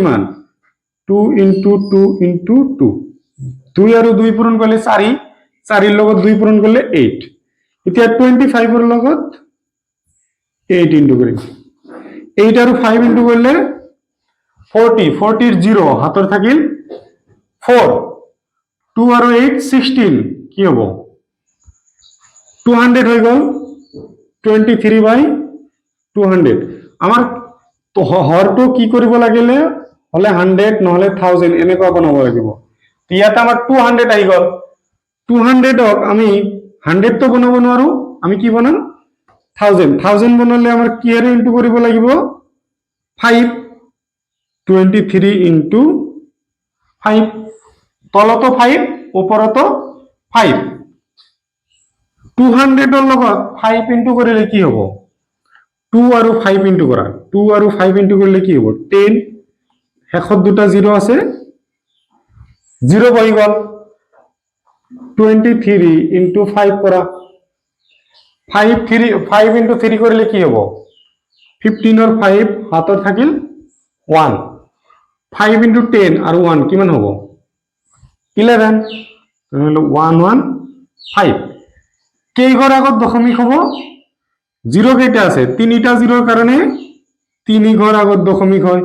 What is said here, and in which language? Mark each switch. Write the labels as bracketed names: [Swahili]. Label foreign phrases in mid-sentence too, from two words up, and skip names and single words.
[Assamese] মান 2 ইনটু 2 ইনটু 2 2 আর 2 পূরণ করলে 4 4 এর লগত 2 পূরণ করলে 8 এতিয়া 25 এর লগত 8 ইনটু করি 8 আর 5 ইনটু করলে 40 এর 0 হাতর থাকিল 4 2 আর 8 16 কি হবো 200 হয়ে গেল 23/200 আমার তো হরটো কি করিব লাগিলে হলে 100 নহলে 1000 এনেকুৱা বনাব লাগিব। ইয়াতে আমার 200 আহি গল 200 আমি 100 তো বনাব নোৱাৰো আমি কি বনাম 1000 বনালে আমার কি এর ইনটু করিব লাগিব 5 23 ইনটু 5 তলত 5 উপরত 5 200 এর লগত 5 ইনটু করিলে কি হবো 2 আর 5 ইনটু করা 2 আর 5 ইনটু করলে কি হবো 10 শেষত দুটা 0 আছে 0 হয়ে গেল 23 ইনটু 5 করা 5 ইনটু 3 করলে কি হবো 15 আর 5 হাতর থাকিল 1 5 ইনটু 10 আর 1 কিমান হবো 11 তাহলে 115 কেই ঘর আগত দশমিক হবো 0 কেটা আছে তিনটা 0-র কারণে 3 ঘর আগত দশমিক হয়।